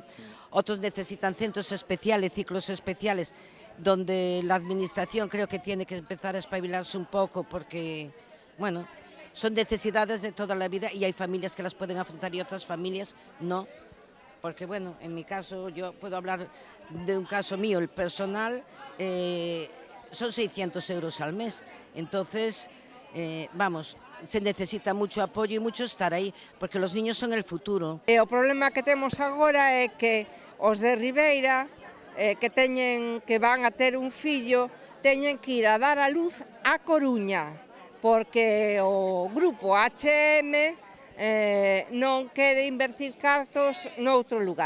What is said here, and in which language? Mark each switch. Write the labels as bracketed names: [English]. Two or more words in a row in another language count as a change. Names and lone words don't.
[Spanish] otros necesitan centros especiales, ciclos especiales, donde la administración creo que tiene que empezar a espabilarse un poco porque, bueno, son necesidades de toda la vida y hay familias que las pueden afrontar y otras familias no, porque bueno, en mi caso, yo puedo hablar de un caso mío, el personal, son 600 euros al mes, entonces, vamos, se necesita mucho apoyo e mucho estar aí, porque los niños son el futuro. [Galician] O problema que temos agora é que os de Ribeira, que van a ter un fillo, teñen que ir a dar a luz a Coruña, porque o grupo H&M non quere invertir cartos noutro lugar.